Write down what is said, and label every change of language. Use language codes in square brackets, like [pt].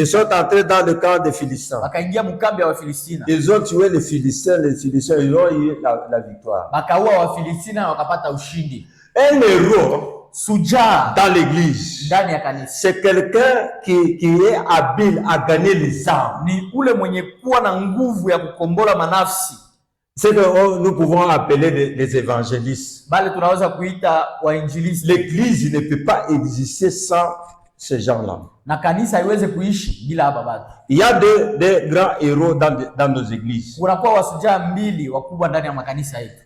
[fr] Ils sont entrés dans le camp des Philistins. [sw] Wakaingia mkambi wa Filistina. [fr] Ils ont tué les Philistins ils ont eu la victoire. [sw] Wakaua wa Filistina wakapata ushindi. [fr] Un héros [sw] Shujaa [fr] dans l'église, c'est quelqu'un qui est habile à gagner les âmes. [sw] Ni ule mwenye kuwa na nguvu ya kukombola manafsi. [fr] C'est que nous pouvons appeler les évangélistes. [sw] Bale tunaweza kuita wainjilisti. [fr] L'église ne peut pas exister sans ces gens-là. [sw] Na kanisa haiwezi kuishi bila hapa bado. [fr] Il y a des grands héros dans nos églises. [sw] Kuna kwa wasujaa mbili wakubwa ndani ya makanisa yetu.